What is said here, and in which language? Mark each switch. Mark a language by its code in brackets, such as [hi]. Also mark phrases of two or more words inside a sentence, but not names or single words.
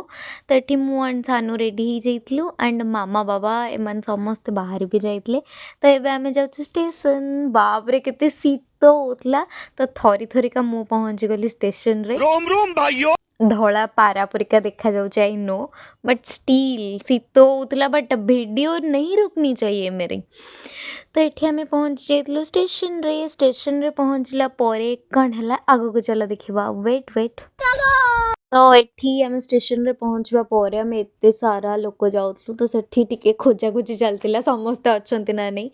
[or] ତ ଏଠି ମୁଁ ଆଣ୍ଡ ସାନୁ ରେଡ଼ି ହେଇଯାଇଥିଲୁ ଆଣ୍ଡ ମାମା ବାବା ଏମାନେ ସମସ୍ତେ ବାହାରି ବି ଯାଇଥିଲେ। ତ ଏବେ ଆମେ ଯାଉଛୁ ଷ୍ଟେସନ୍। ବାପରେ କେତେ ଶୀତ ହେଉଥିଲା। ତ ଥରି ଥରିକା ମୁଁ ପହଞ୍ଚିଗଲି ଷ୍ଟେସନରେ। ଧଳା ପାରା ପରିକା ଦେଖାଯାଉଛି [en] I know, but still [or] ଶୀତ ହେଉଥିଲା। [en] But video [hi] नहीं रुकनी चाहिए मेरी। [or] ତ ଏଠି ଆମେ ପହଞ୍ଚି ଯାଇଥିଲୁ ଷ୍ଟେସନରେ। ଷ୍ଟେସନରେ ପହଞ୍ଚିଲା ପରେ କ'ଣ ହେଲା ଆଗକୁ ଚାଲ ଦେଖିବା। ୱେଟ୍ ତ ଏଠି ଆମେ ଷ୍ଟେସନରେ ପହଞ୍ଚିବା ପରେ ଆମେ ଏତେ ସାରା ଲୋକ ଯାଉଥିଲୁ ତ ସେଠି ଟିକେ ଖୋଜାଖୋଜି ଚାଲିଥିଲା ସମସ୍ତେ ଅଛନ୍ତି ନା ନାହିଁ।